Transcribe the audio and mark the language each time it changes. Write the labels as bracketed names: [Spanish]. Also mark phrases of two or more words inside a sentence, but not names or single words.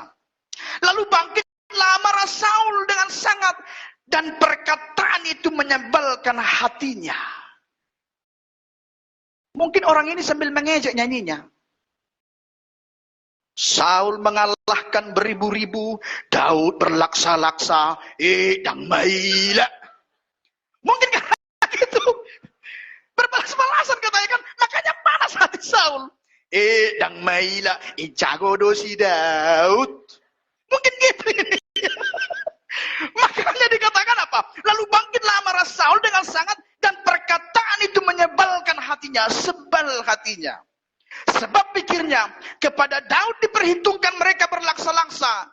[Indonesian] Lalu bangkitlah amarah Saul dengan sangat, dan perkataan itu menyebalkan hatinya. Mungkin orang ini sambil mengejek nyanyinya. Saul mengalahkan beribu-ribu, Daud berlaksa-laksa, [Batak Toba] dang maila. [Indonesian] Mungkin karena itu berbalas-balasan katanya kan, makanya panas hati Saul. [Batak Toba] Dang maila, jago dosi Daud. [Indonesian] Mungkin gitu ini. Makanya dikatakan apa? Lalu bangkitlah amarah Saul dengan sangat, dan perkataan itu menyebalkan hatinya, sebal hatinya. Sebab pikirnya, kepada Daud diperhitungkan mereka berlaksa-laksa.